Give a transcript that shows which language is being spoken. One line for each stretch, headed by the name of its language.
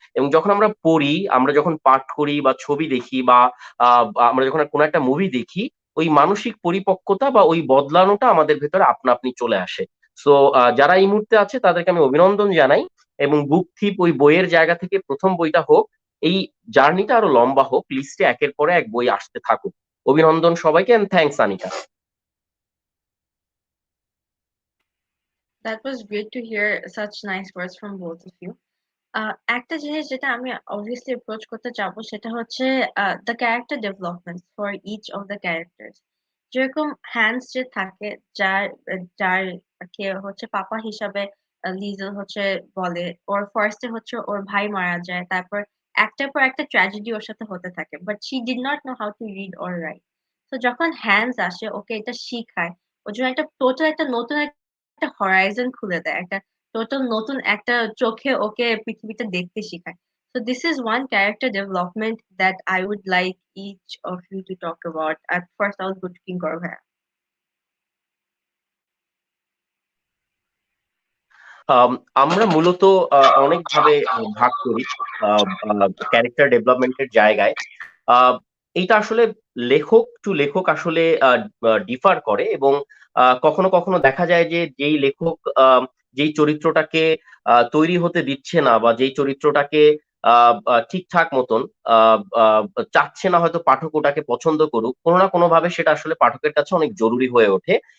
Bangla: এবং যখন আমরা পড়ি, আমরা যখন পাঠ করি বা ছবি দেখি বা আমরা যখন কোনো একটা মুভি দেখি, ওই মানসিক পরিপক্কতা বা ওই বদলানোটা আমাদের ভেতরে আপনা আপনি চলে আসে। সো যারা এই মুহূর্তে আছে তাদেরকে আমি অভিনন্দন জানাই, এবং বুক থিপ ওই বইয়ের জায়গা থেকে প্রথম বইটা হোক, এই জার্নিটা আরো লম্বা হোক, লিস্টে একের পরে এক বই আসতে থাকুক। অভিনন্দন সবাইকে,
English: and thanks
Bangla: Anika.
English: That was great to hear such nice words from both of you.
Bangla: একটা জিনিস যেটা আমি
English: obviously approach
Bangla: করতে চাবো সেটা হচ্ছে
English: the character development for each of the characters.
Bangla: যেরকম হ্যান্স যে থাকে, যার যার কে হচ্ছে পাপা হিসাবে লিজেল হচ্ছে বলে, ওর ফার্স্টে হচ্ছে ওর ভাই মারা যায়, তারপর একটার পর একটা ট্র্যাজেডি ওর সাথে হতে থাকে,
English: But she did not know how to read or write.
Bangla: তো যখন হ্যান্স আসে ওকে এটা শিখায়, ওর জন্য একটা টোটাল একটা নতুন একটা হরাইজন খুলে দেয়, একটা টোটাল নতুন একটা চোখে ওকে পৃথিবীটা দেখতে শেখায়।
English: So this is one character development that I would like each of you to talk about. At first, I will go to King Gaurav.
Bangla: আম, আমরা মূলত অনেকভাবে ভাগ করি ক্যারেক্টার ডেভেলপমেন্টের জায়গায়। আহ, এইটা আসলে লেখক টু লেখক আসলে ডিফার করে, এবং কখনো কখনো দেখা যায় যে যেই লেখক যেই চরিত্রটাকে তৈরি হতে দিচ্ছে না, বা যেই চরিত্রটাকে ঠিকঠাক মতন আহ, আহ, চাচ্ছে না হয়তো পাঠক ওটাকে পছন্দ করুক, কোনো না কোনো ভাবে সেটা আসলে পাঠকের কাছে অনেক জরুরি হয়ে ওঠে।